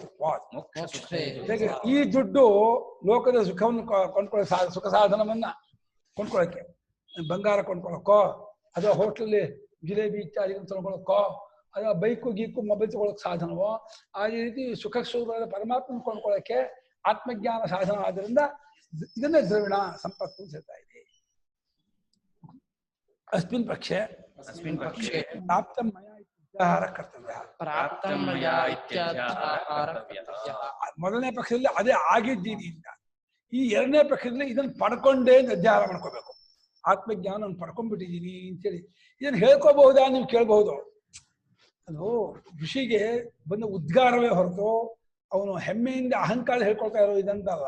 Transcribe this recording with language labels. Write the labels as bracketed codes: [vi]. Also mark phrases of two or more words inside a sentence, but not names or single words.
[kn] ಹೇಗೆ ಈ ದುಡ್ಡು ಲೋಕದ ಸುಖವನ್ನು ಕೊಂಡ್ಕೊಳ್ಳೋ ಸುಖ ಸಾಧನವನ್ನ ಕೊಂಡ್ಕೊಳ್ಳೋಕೆ, ಬಂಗಾರ ಕೊಂಡ್ಕೊಳ್ಳೋಕೋ, ಅಥವಾ ಹೋಟ್ಲಲ್ಲಿ ಜಿಲೇಬಿ ಇತ್ಯಾದಿಗಳನ್ನು ತೊಳ್ಕೊಳ್ಳೋಕೋ, ಅಥವಾ ಬೈಕು ಗೀಕು ಮೊಬೈಲ್ ತಗೊಳ್ಳೋಕೆ ಸಾಧನವೋ, ಆ ರೀತಿ ಸುಖ ಸ್ವರೂಪದ ಪರಮಾತ್ಮನ ಕೊಂಡ್ಕೊಳ್ಳೋಕೆ ಆತ್ಮಜ್ಞಾನ ಸಾಧನ. ಆದ್ದರಿಂದ ಇದನ್ನೇ ದ್ರವಿಣ ಸಂಪತ್ತು ಅಂತ ಹೇಳ್ತಾ ಇದೆ. [sa] ಅಸ್ಮಿನ್ ಪಕ್ಷೆ ಪ್ರಾಪ್ತಂ ಮಯಾ ಇತ್ಯಾಹಾರ ಕರ್ತವ್ಯ. [kn] ಮೊದಲನೇ ಪಕ್ಷದಲ್ಲಿ ಅದೇ ಆಗಿದ್ದೀನಿ ಅಂತ. ಈ ಎರಡನೇ ಪಕ್ಷದಲ್ಲಿ ಇದನ್ನು ಪಡ್ಕೊಂಡೇ ಅಂತ ಅಧ್ಯಾಹಾರ ಮಾಡ್ಕೋಬೇಕು. ಆತ್ಮಜ್ಞಾನ ಪಡ್ಕೊಂಡ್ಬಿಟ್ಟಿದ್ದೀನಿ ಅಂತೇಳಿ ಇದನ್ನು ಹೇಳ್ಕೋಬಹುದಾ ನೀವು ಕೇಳಬಹುದು. ಅದು ಋಷಿಗೆ ಬಂದ ಉದ್ಗಾರವೇ ಹೊರತು ಅವನು ಹೆಮ್ಮೆಯಿಂದ ಅಹಂಕಾರ ಹೇಳ್ಕೊಳ್ತಾ ಇರೋ ಇದಂತ ಅಲ್ಲ.